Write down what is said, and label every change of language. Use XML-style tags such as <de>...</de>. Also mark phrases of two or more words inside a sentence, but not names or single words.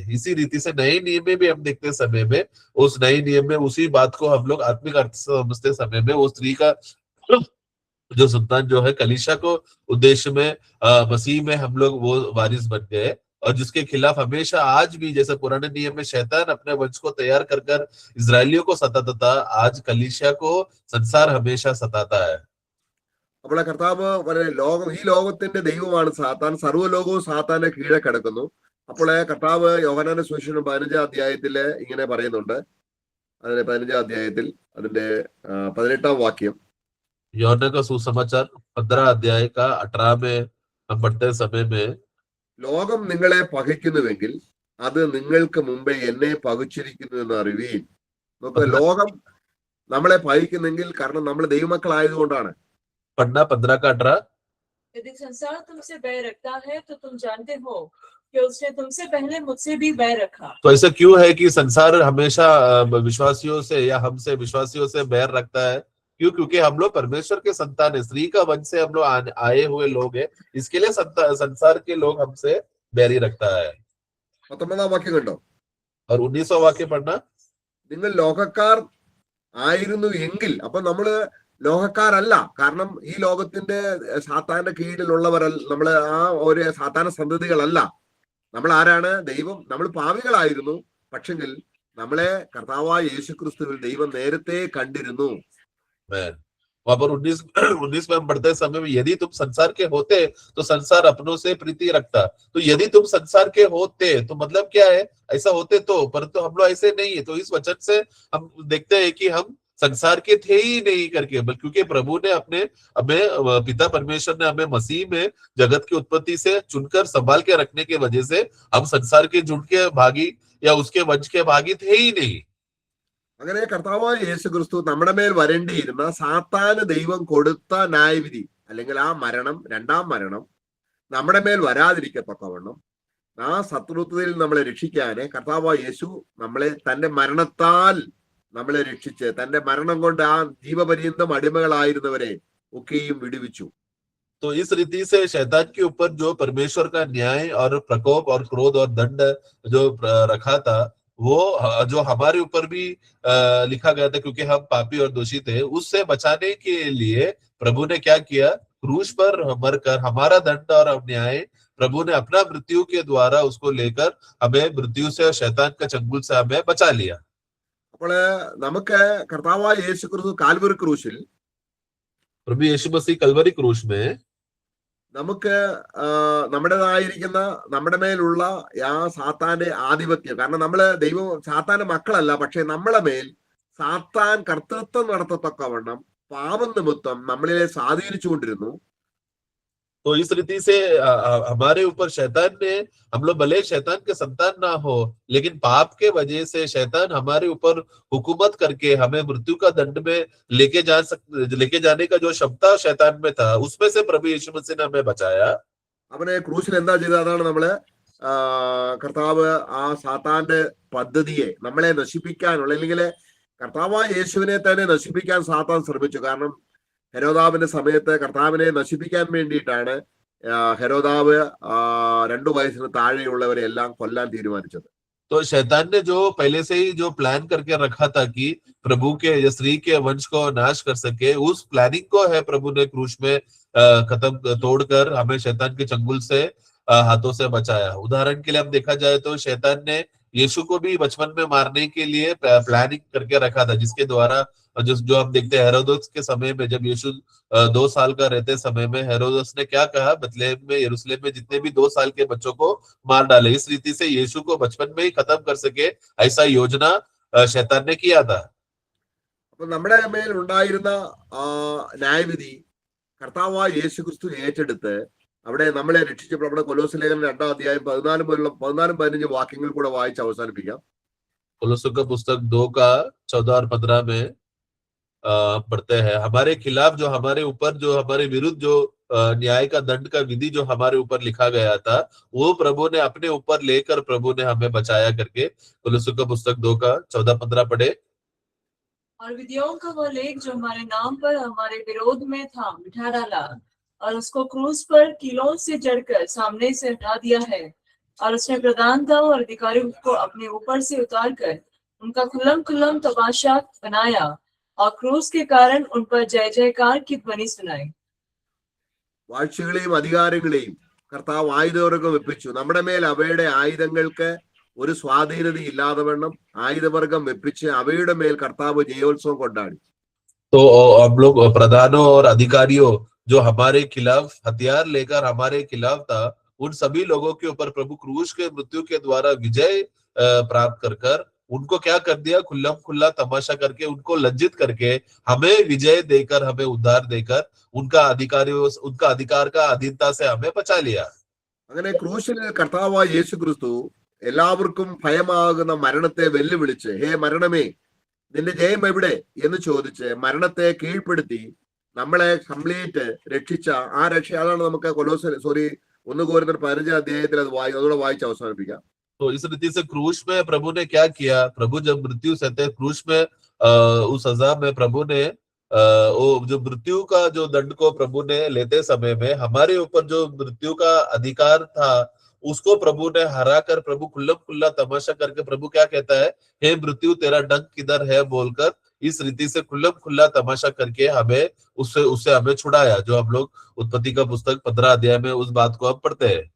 <hi>इसी रीति से नए नियम में भी हम देखते समय में, उस नए नियम में उसी बात को हम लोग आत्मिक अर्थ से समझते समय में, वो स्त्री का जो संतान जो है कलीसिया को उद्देश्य में मसीह में हम लोग वो वारिस बन गए। और जिसके खिलाफ हमेशा आज भी, जैसे पुराने नियम में शैतान अपने वंश को तैयार कर कर इजरायलियों को सताता था, आज कलीसिया को संसार हमेशा सताता है।</hi> <ml>അപ്പോൾ കർത്താവ് ഈ ലോകത്തിന്റെ ദൈവമാണ് സാത്താൻ, സർവ്വലോകവും സാത്താന്റെ കീഴെ കിടക്കുന്നു. അപ്പോൾ കർത്താവ് യോഹന്നാന്റെ സുവിശേഷം 15-ാം അധ്യായത്തില് ഇങ്ങനെ പറയുന്നുണ്ട്. അതിന്റെ 15-ാം അധ്യായത്തിൽ അതിന്റെ 18-ാം വാക്യം,</ml> <hi>യോഹന്നാൻ का सुसमाचार 15 अध्याय का 18 में हम पढ़ते समय में,</hi> <ml>ലോകം നിങ്ങളെ പകയ്ക്കുന്നുവെങ്കിൽ അത് നിങ്ങൾക്ക് മുമ്പേ എന്നെ പകച്ചിരിക്കുന്നു എന്ന് അറിവീൻ. നോക്കുക, ലോകം നമ്മളെ പകയ്ക്കുന്നെങ്കിൽ കാരണം നമ്മൾ ദൈവമക്കളായതുകൊണ്ടാണ്.</ml> <hi>पढ़ना 15 का 18, यदि संसार तुमसे बैर रखता है तो तुम जानते हो कि उसने तुमसे पहले मुझसे भी बैर रखा। तो ऐसा क्यों है कि संसार हमेशा विश्वासियों से या हमसे विश्वासियों से बैर रखता है? क्यों? क्योंकि हम लोग परमेश्वर के संतान है, स्त्री का वंश से हम लोग आए हुए लोग हैं, इसके लिए संसार के लोग हमसे बैरी रखता है।</hi> <ml>19-ാം വാക്യം കണ്ടോ?</ml> <hi>और 19वां वाक्य पढ़ना,</hi> <ml>നിങ്ങൾ ലോകക്കാർ ആയിരുന്നു എങ്കിൽ, അപ്പൊ നമ്മള് ലോകക്കാരല്ല. കാരണം ഈ ലോകത്തിന്റെ സാത്താന്റെ കീഴിലുള്ളവരല്ല, നമ്മള് ആ ഒരു സാത്താന സന്തതികളല്ല. നമ്മൾ ആരാണ്? ദൈവം. നമ്മൾ പാപികളായിരുന്നു, പക്ഷെങ്കിൽ നമ്മളെ കർത്താവായ യേശുക്രിസ്തുവിൽ ദൈവം നേരത്തെ കണ്ടിരുന്നു.</ml> <hi>वहां पर 19 में हम पढ़ते समय में, यदि तुम संसार के होते तो संसार अपनों से प्रीति रखता। तो यदि तुम संसार के होते तो मतलब क्या है? ऐसा होते तो, परंतु हम लोग ऐसे नहीं है। तो इस वचन से हम देखते हैं कि हम संसार के थे ही नहीं करके, बल्कि क्योंकि प्रभु ने हमें पिता परमेश्वर ने हमें मसीह में जगत की उत्पत्ति से चुनकर संभाल के रखने की वजह से हम संसार के झुंड के भागी या उसके वंश के भागी थे ही नहीं।</hi> <ml>അങ്ങനെ കർത്താവായ യേശുക്രിസ്തു നമ്മുടെ മേൽ വരേണ്ടിയിരുന്ന സാത്താന് ദൈവം കൊടുത്ത ന്യായവിധി അല്ലെങ്കിൽ ആ മരണം, രണ്ടാം മരണം നമ്മുടെ മേൽ വരാതിരിക്കത്തക്കവണ്ണം ആ ശത്രുത്വത്തിൽ നമ്മളെ രക്ഷിക്കാന് കർത്താവായ യേശു നമ്മളെ തന്റെ മരണത്താൽ നമ്മളെ രക്ഷിച്ച് തന്റെ മരണം കൊണ്ട് ആ ജീവപര്യന്തം അടിമകളായിരുന്നവരെ ഒക്കെയും വിടുവിച്ചു.</ml> <hi>तो इस रीति से शैतान के ऊपर जो परमेश्वर का न्याय और प्रकोप और क्रोध और दंड जो रखा था, वो जो हमारे ऊपर भी लिखा गया था, क्योंकि हम पापी और दोषी थे, उससे बचाने के लिए प्रभु ने क्या किया, क्रूस पर मरकर हमारा दंड और अन्याय प्रभु ने अपना मृत्यु के द्वारा उसको लेकर हमें मृत्यु से और शैतान का चंगुल से हमें बचा लिया।</hi> <ml>അപ്പോൾ നമുക്ക് കർത്താവായ യേശു ക്രിസ്തു കാൽവരി ക്രൂശിൽ</ml> <hi>प्रभु यीशु मसीह कलवरी क्रूस में</hi> <ml>നമുക്ക് നമ്മുടേതായിരിക്കുന്ന നമ്മുടെ മേലുള്ള ആ സാത്താന്റെ ആധിപത്യം, കാരണം നമ്മള് സാത്താന്റെ മക്കളല്ല, പക്ഷെ നമ്മളെ മേൽ സാത്താൻ കർത്തൃത്വം നടത്തത്തക്കവണ്ണം പാപം നിമിത്തം നമ്മളിലെ സ്വാധീനിച്ചുകൊണ്ടിരുന്നു.</ml> <hi>तो इस रीति से हमारे ऊपर शैतान ने, हम लोग भले शैतान के संतान ना हो, लेकिन पाप के वजह से शैतान हमारे ऊपर हुकूमत करके हमें मृत्यु का दंड में लेके जाने का जो क्षमता शैतान में था, उसमें से प्रभु यीशु मसीह ने हमें बचाया।</hi> <ml>അവനെ ക്രൂശിൽ എന്താ ചെയ്തത്? അതാണ് നമ്മള് കർത്താവ് ആ സാത്താന്റെ പദ്ധതിയെ നമ്മളെ നശിപ്പിക്കാനുള്ള, അല്ലെങ്കിൽ കർത്താവായ യേശുവിനെ തന്നെ നശിപ്പിക്കാൻ സാത്താൻ ശ്രമിച്ചു. കാരണം ഹെരോദാവിന്റെ സമയത്ത് കർത്താവിനെ നശിപ്പിക്കാൻ വേണ്ടിയിട്ടാണ് ഹെരോദാവ് 2 വയസ്സിന് താഴെയുള്ളവരെ എല്ലാം കൊല്ലാൻ തീരുമാനിച്ചത്.</ml> <hi>तो शैतान ने जो पहले से ही जो प्लान करके रखा था कि प्रभु के या स्त्री के वंश को नाश कर सके, उस प्लानिंग को है प्रभु ने क्रूस में खत्म तोड़कर हमें शैतान के चंगुल से हाथों से बचाया। उदाहरण के लिए हम देखा जाए तो शैतान ने यीशु को भी बचपन में मारने के लिए प्लानिंग करके रखा था, जिसके द्वारा जो हम देखते हैं हेरोदस के समय में, जब यीशु 2 साल का रहते समय में हेरोदस ने क्या कहा, बथलेहम में, यरूशलेम में जितने भी 2 साल के बच्चों को मार डाले। इस रीति से यीशु को बचपन में ही खत्म कर सके, ऐसा योजना शैतान ने किया था।</hi> <ml>അപ്പൊ നമ്മുടെ മേൽ ഉണ്ടായിരുന്ന ന്യായവിധി കർത്താവായ യേശു ക്രിസ്തു ഏറ്റെടുത്ത് അവിടെ നമ്മളെ രക്ഷിച്ചപ്പോൾ, നമ്മുടെ കൊലോസ്യ ലേഖനം 2-ാം അധ്യായം 14-15 വാക്യങ്ങൾ കൂടെ വായിച്ച് അവസാനിപ്പിക്കാം.</ml> <hi>कोलोस्यों का पुस्तक 2 का 14 और 15 में पढ़ते हैं, हमारे खिलाफ जो हमारे ऊपर जो हमारे विरुद्ध जो न्याय का दंड का विधि जो हमारे ऊपर लिखा गया था, वो प्रभु ने अपने ऊपर लेकर प्रभु ने हमें बचाया करके। कोलोस्यों का पुस्तक 2 का 14-15 पढ़े। और विधियों का वो लेख जो हमारे नाम पर हमारे विरोध में था मिटा डाला, और उसको क्रूस पर कीलों से जड़कर सामने से हटा दिया है। और उसने प्रधानता और अधिकारियों को अपने ऊपर से उतार कर उनका खुल्लम तमाशा बनाया, और क्रूस के कारण उन पर जय जयकार की ध्वनि सुनाई।</hi> <ml>വാഴ്ചകളെയും അധികാരങ്ങളെയും കർത്താവ് ആയുധവർഗം വെപ്പിച്ചു. നമ്മുടെ മേൽ അവയുടെ ആയുധങ്ങൾക്ക് ഒരു സ്വാധീനത ഇല്ലാതെ വണ്ണം ആയുധവർഗം വെപ്പിച്ച് അവയുടെ മേൽ കർത്താവ് ജയോത്സവം കൊണ്ടാടി.</ml> <hi>तो हम लोग प्रधानों और अधिकारियों जो हमारे खिलाफ हथियार लेकर हमारे खिलाफ था, उन सभी लोगों के ऊपर प्रभु क्रूस के मृत्यु के द्वारा विजय प्राप्त कर उनको क्या कर दिया, खुल्ला तमाशा करके, उनको लज्जित करके हमें विजय देकर, हमें उद्धार देकर उनका अधिकार का अधीनता से हमें बचा लिया।</hi> <ml>അങ്ങനെ ക്രൂശിൽ കർത്താവായ യേശു ക്രിസ്തു എല്ലാവർക്കും ഭയമാകുന്ന മരണത്തെ വെല്ലുവിളിച്ച്, ഹേ മരണമേ നിന്റെ ജയം എവിടെ എന്ന് ചോദിച്ച് മരണത്തെ കീഴ്പ്പെടുത്തി നമ്മളെ കംപ്ലീറ്റ് രക്ഷിച്ച ആ രക്ഷ, അതാണ് നമുക്ക് 1 കൊരിന്ത്യർ 15-ാം അധ്യായത്തിൽ അതുകൂടെ വായിച്ച് അവസാനിപ്പിക്കാം.</ml> <hi>तो इस रीति से क्रूस में प्रभु ने क्या किया, प्रभु जब मृत्यु सहते क्रूस में उस सजा में प्रभु ने वो जो मृत्यु का जो दंड को प्रभु ने लेते समय में हमारे ऊपर जो मृत्यु का अधिकार था, उसको प्रभु ने हरा कर, प्रभु खुल्ला तमाशा करके प्रभु क्या कहता है, हे मृत्यु तेरा डंक किधर है बोलकर, इस रीति से खुल्ला तमाशा करके हमें उससे हमें छुड़ाया, जो हम लोग उत्पत्ति का पुस्तक 15 अध्याय में उस बात को अब पढ़ते हैं।</hi>